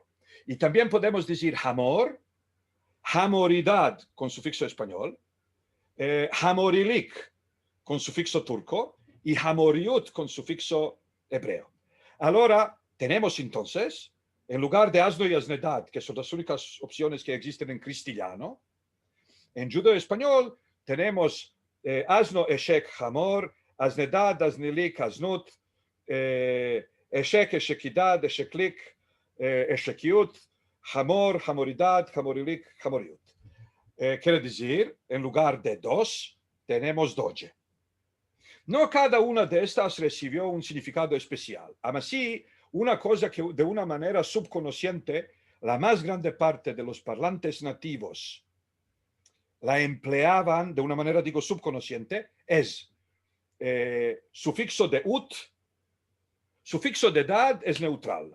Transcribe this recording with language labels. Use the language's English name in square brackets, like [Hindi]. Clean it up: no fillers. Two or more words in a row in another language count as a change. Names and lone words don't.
[Ladino] Y también podemos decir hamor, hamoridad con sufixo español, hamorilik con sufixo turco y hamoriut con sufixo hebreo. Ahora tenemos entonces, en lugar de asno y asnedad, que son las únicas opciones que existen en cristiano, en judeo español tenemos asno, eshek, hamor, asnedad, asnilik, asnut, eshek, eshekidad, esheklik, eshekiut, hamor, hamoridad, hamorilik, hamoriut. Quiere decir, en lugar de dos, tenemos doce. No cada una de estas recibió un significado especial. Aún así, una cosa que de una manera subconsciente, la más grande parte de los parlantes nativos la empleaban de una manera, digo, subconsciente, es sufixo de ut, sufixo de dad es neutral.